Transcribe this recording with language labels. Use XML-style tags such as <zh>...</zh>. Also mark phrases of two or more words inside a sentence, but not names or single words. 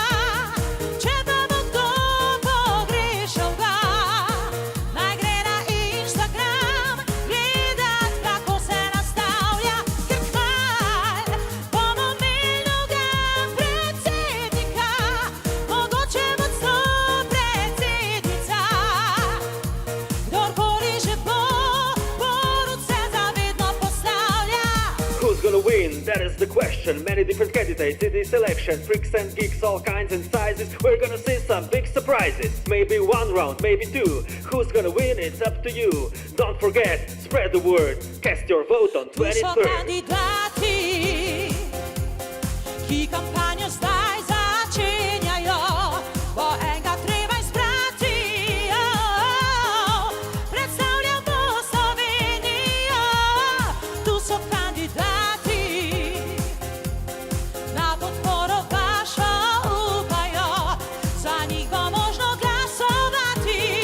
<sl>Če pa bo kdo pogrešal ga, naj gre na Instagram gledat, kako se nastavlja, ker kmal bomo imeli novega predsednika, mogoče bo celo predsednica. Kdorkoli že bo, Borut se zavedno postavlja.</sl> <en>Who's gonna win? That is the question. Many different candidates in this election. Freaks and geeks, all kinds and sizes. We're gonna see some big surprises. Maybe one round, maybe two. Who's gonna win? It's up to you. Don't forget, spread the word. Cast your vote on</en> <sl>Tu so 23rd. kandidati, ki kampanjo zdaj začenjajo, po enega treba izbrati. Predstavljamo Slovenijo, tu so kandidati, na podporo vašo upajo, za njih bo možno glasovati.</sl>